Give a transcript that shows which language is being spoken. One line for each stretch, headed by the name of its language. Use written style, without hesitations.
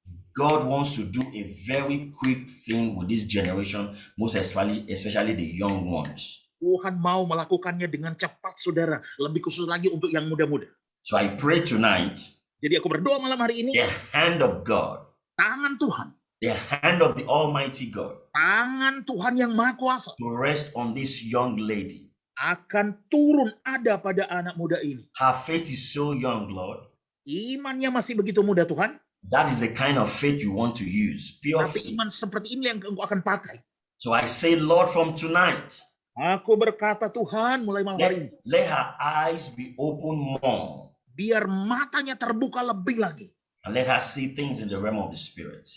English: God wants to do a very quick thing with this generation, most especially the young ones.
Indonesian: Tuhan mau melakukannya dengan cepat, Saudara. Lebih khusus lagi untuk yang muda-muda.
English: So I pray tonight.
Indonesian: Jadi aku berdoa malam hari ini.
English: The hand of God.
Indonesian: Tangan Tuhan.
English: The hand of the Almighty God.
Indonesian: Tangan Tuhan yang Maha Kuasa.
English: To rest on this young lady.
Indonesian: Akan turun ada pada anak muda ini.
English: Her faith is so young, Lord.
Indonesian: Imannya masih begitu muda, Tuhan.
English: That is the kind of faith you want to use. Pure
Indonesian: Tapi
English: faith.
Indonesian: iman seperti ini yang engkau akan pakai.
English: So I say, Lord, from tonight.
Indonesian: Aku berkata, Tuhan, mulai malam hari ini.
English: Let her eyes be open more.
Indonesian: Biar matanya terbuka lebih lagi.
English: And let her see things in the realm of the Spirit.